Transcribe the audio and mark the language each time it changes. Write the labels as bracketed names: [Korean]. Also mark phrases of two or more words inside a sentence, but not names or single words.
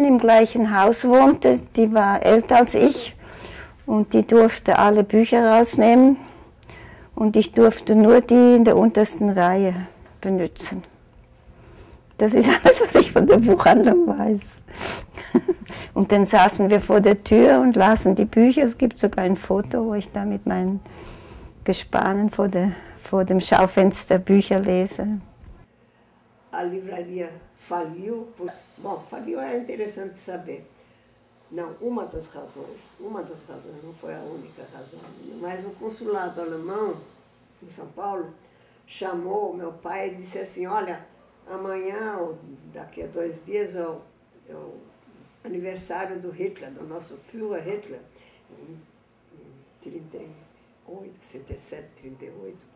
[German] im gleichen Haus wohnte, die war älter als ich und die durfte alle Bücher rausnehmen und ich durfte nur die in der untersten Reihe benutzen. Das ist alles, was ich von der Buchhandlung weiß. Und dann saßen wir vor der Tür und lasen die Bücher. Es gibt sogar ein Foto, wo ich da mit meinen Gespanen vor dem Schaufenster Bücher lese. [Portuguese] A livraria faliu. Bom, faliu é interessante saber. Não, uma das razões, não foi a única razão, mas o consulado alemão em São Paulo chamou meu pai e disse assim, olha, amanhã ou daqui a 2 dias é o aniversário do Hitler, do nosso Führer Hitler, em 38, 67, 38.